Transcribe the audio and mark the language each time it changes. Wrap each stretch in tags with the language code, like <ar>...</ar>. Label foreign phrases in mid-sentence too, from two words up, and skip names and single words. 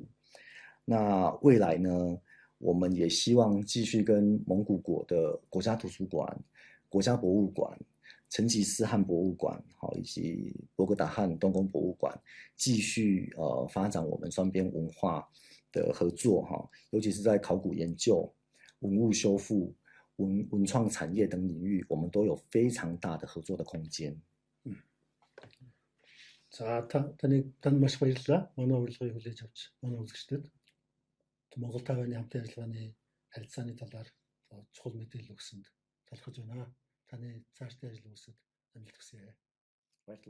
<zh>那未来呢，我们也希望继续跟蒙古国的国家图书馆、国家博物馆、成吉思汗博物馆，好，以及博格达汗东宫博物馆，继续发展我们双边文化的合作哈，尤其是在考古研究、文物修复、文创产业等领域，我们都有非常大的合作的空间。</zh> <mn>За танд маш баярлалаа. Манай урилгыг хүлээж авч манай үзэгчдэд Монгол Тайваны хамтын ажиллагааны харилцааны талаар чухал мэдээлэл өгсөнд талархаж байна. Таны цаашдын ажил үйлсэд амжилт хүсье.</mn>